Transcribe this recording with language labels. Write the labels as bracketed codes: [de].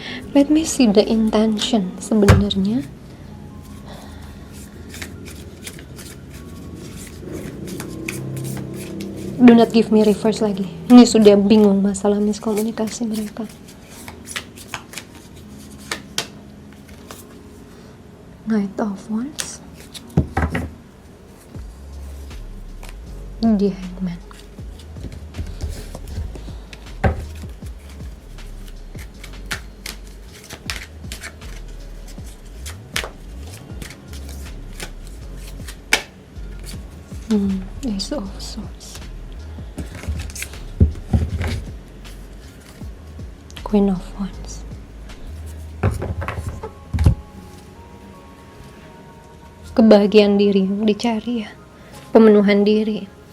[en] Let me see the intention [id] sebenarnya. [en] Do not give me reverse [id] lagi. Ini sudah bingung masalah miskomunikasi mereka. [en] Knight of Wands, The Hangman. Ace of Swords, Queen of Wands. [id] Kebahagiaan diri yang dicari ya, pemenuhan diri.